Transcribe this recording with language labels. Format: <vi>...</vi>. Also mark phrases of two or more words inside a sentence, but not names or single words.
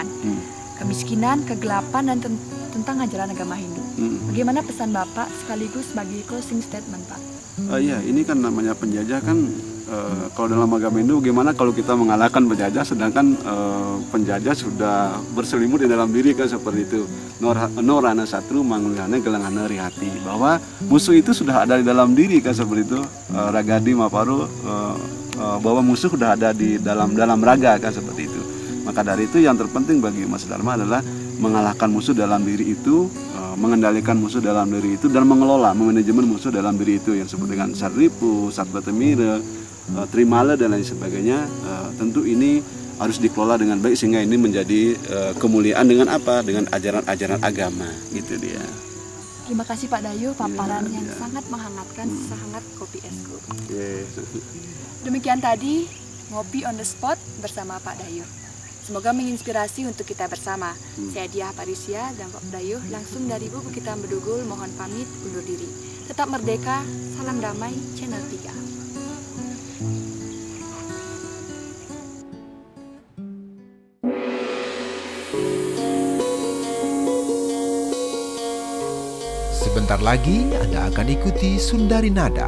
<id>Kemiskinan, kegelapan, dan tentang ajaran agama Hindu. Bagaimana pesan Bapak sekaligus sebagai</id> <en>closing statement,</en> <id>Pak? Ya, ini kan namanya penjajah kan, kalau dalam agama Hindu bagaimana kalau kita mengalahkan penjajah, sedangkan penjajah sudah berselimut di dalam diri kan, seperti itu.</id> <kaw>Norana satru mangulana gelangana rihati,</kaw> <id>bahwa musuh itu sudah ada di dalam diri kan, seperti itu.</id> <kaw>Ragadi maparu,</kaw> <id>bahwa musuh sudah ada di dalam raga kan, seperti itu. Maka dari itu yang terpenting bagi Mas Dharma adalah mengalahkan musuh dalam diri itu, mengendalikan musuh dalam diri itu, dan mengelola, memanajemen musuh dalam diri itu yang disebut dengan Sarripu, Satbatemira, Trimala dan lain sebagainya. Tentu ini harus dikelola dengan baik sehingga ini menjadi kemuliaan dengan apa? Dengan ajaran-ajaran agama, gitu dia. Terima kasih Pak Dayu, paparan yang sangat menghangatkan sehangat kopi esku. Demikian tadi Ngopi on the Spot bersama Pak Dayu. Semoga menginspirasi untuk kita bersama. Saya Diah Parisia dan Pak Dayu langsung dari Buku Kita Bedugul mohon pamit undur diri. Tetap merdeka, salam damai, Channel 3. Sebentar lagi Anda akan ikuti Sundari Nada.</id>